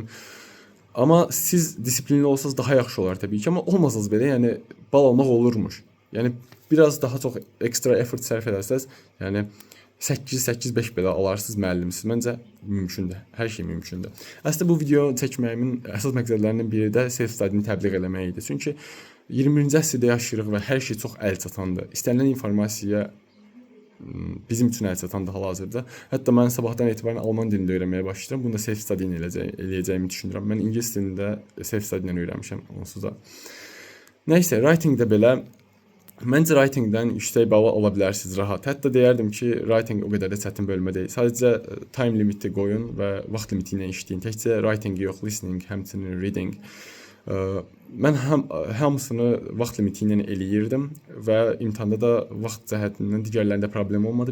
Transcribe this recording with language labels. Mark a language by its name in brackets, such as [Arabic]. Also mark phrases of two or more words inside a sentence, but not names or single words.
[Azerbaijani] Amma siz disiplinli olsanız daha yaxşı olar təbii ki, amma olmasanız belə, yəni bal almaq olurmuş. Yəni biraz daha çox ekstra effort sərf edərsəz, yəni 8-5 belə alarsınız müəllimsiz. Məncə mümkündür. Hər şey mümkündür. Əslində bu video çəkməyimin əsas məqsədlərindən biri də self-study-ni təbliğ eləmək idi. Çünki 21-ci əsrdə yaşayırıq və hər şey çox əlçatandır. İstənilən informasiya bizim üçün əlçatandır hal-hazırda. Hətta mən sabahdan etibarən alman dilində öyrənməyə başlayıram. Bunu da self-study ilə eləyəcəyimi düşünürəm. Mən ingilis dilində self-study ilə öyrənmişəm onsuz da. Nəysə, writing-də belə məncə writing-dən yüksək balı ala bilərsiniz rahat. Hətta deyərdim ki, writing o qədər də çətin bölmə deyil. Sadəcə time limiti qoyun və vaxt limiti ilə işləyin. Təkcə writing yox, listening, həmçinin reading. Mən hamısını vaxt limiti ilə eləyirdim və imtahanda da vaxt cəhətindən digərlərində problem olmadı.